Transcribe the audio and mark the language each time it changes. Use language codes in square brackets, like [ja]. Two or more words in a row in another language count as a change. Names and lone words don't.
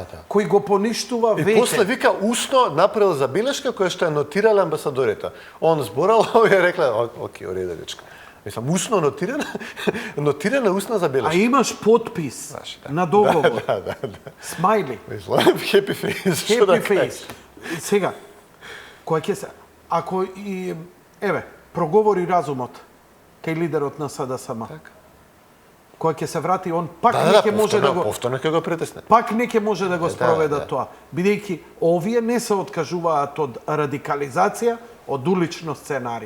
[mk] кој го поништува И веќе. после вика усно направил забелешка која што ја нотирала амбасадорите. Он зборал, овие рекле, окей, уреда дечко. Мислам, усно нотирана устна А забелешка. имаш потпис Знаеш, да. на договор. Да. Смајли. Мислам, [en] happy face. [mk] што да [en] Happy face. [mk] кажеш. Сега, која ќе се... Ако и... Еве, проговори разумот кај лидерот на СДСМ. Така. Која ќе се врати, он пак Да, не да, ќе може да го... повторно ќе го претесне. Пак не ќе може да го спроведа да. тоа. Бидејќи овие не се откажуваат од радикализација, од улично сценарио.